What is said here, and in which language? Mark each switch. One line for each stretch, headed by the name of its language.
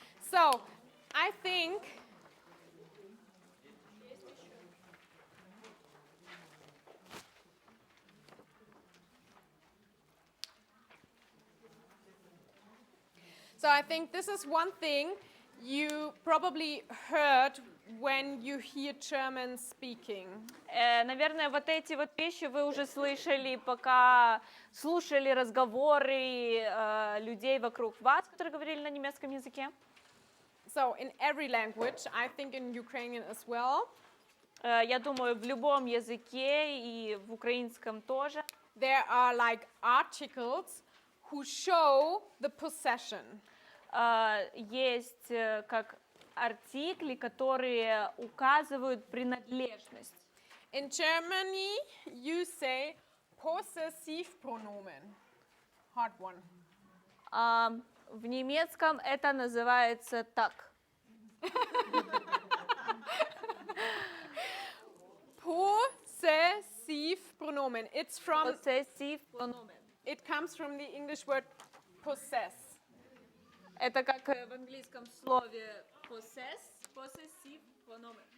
English: So, I think this is one thing you probably heard when you hear German speaking.
Russian: Наверное, вот эти вот вещи вы уже слышали, пока слушали разговоры людей вокруг вас, которые говорили на немецком языке.
English: So in every language, I think in Ukrainian as well,
Russian: Я думаю, в любом языке и в украинском тоже
English: there are like articles who show the possession.
Russian: есть как артикли, которые указывают принадлежность.
English: In Germany, you say possessive pronomen. Hard one.
Russian: В немецком это называется так.
English: Possessive pronomen. It's from. Possessive pronomen. It comes from the English word possess.
Russian: Это как в английском слове possessive pronomen.